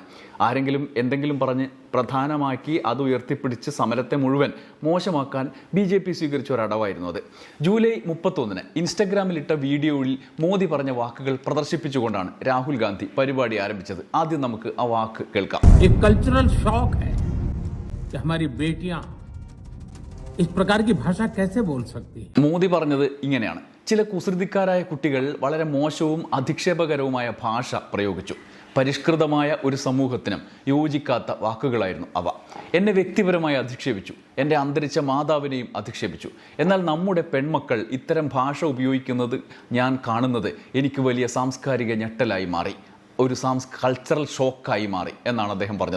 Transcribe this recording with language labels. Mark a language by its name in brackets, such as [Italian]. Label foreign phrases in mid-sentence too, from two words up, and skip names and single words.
[Malayalam] ആരെങ്കിലും എന്തെങ്കിലും പറഞ്ഞ് പ്രധാനമാക്കി അത് ഉയർത്തിപ്പിടിച്ച് സമരത്തെ മുഴുവൻ മോശമാക്കാൻ BJP സ്വീകരിച്ച ഒരടവായിരുന്നു അത്. ജൂലൈ 31 ഇൻസ്റ്റഗ്രാമിലിട്ട വീഡിയോയിൽ മോദി പറഞ്ഞ വാക്കുകൾ പ്രദർശിപ്പിച്ചുകൊണ്ടാണ് രാഹുൽ ഗാന്ധി പരിപാടി ആരംഭിച്ചത്. ആദ്യം നമുക്ക് ആ വാക്ക് കേൾക്കാം. [English] cultural shock [Hindi] है कि हमारी बेटियां इस प्रकार की भाषा कैसे बोल सकती है. [Malayalam] മോദി പറഞ്ഞത് ഇങ്ങനെയാണ്: ചില കുസൃതിക്കാരായ കുട്ടികൾ വളരെ മോശവും അധിക്ഷേപകരവുമായ ഭാഷ പ്രയോഗിച്ചു. പരിഷ്കൃതമായ ഒരു സമൂഹത്തിനും യോജിക്കാത്ത വാക്കുകളായിരുന്നു അവ. എന്നെ വ്യക്തിപരമായി അധിക്ഷേപിച്ചു, എൻ്റെ അന്തരിച്ച മാതാവിനെയും അധിക്ഷേപിച്ചു. എന്നാൽ നമ്മുടെ പെൺമക്കൾ ഇത്തരം ഭാഷ ഉപയോഗിക്കുന്നത് ഞാൻ കാണുന്നത് എനിക്ക് വലിയ സാംസ്കാരിക ഞെട്ടലായി മാറി, ഒരു [English] cultural shockആയി [Malayalam] മാറി എന്നാണ് അദ്ദേഹം പറഞ്ഞത്.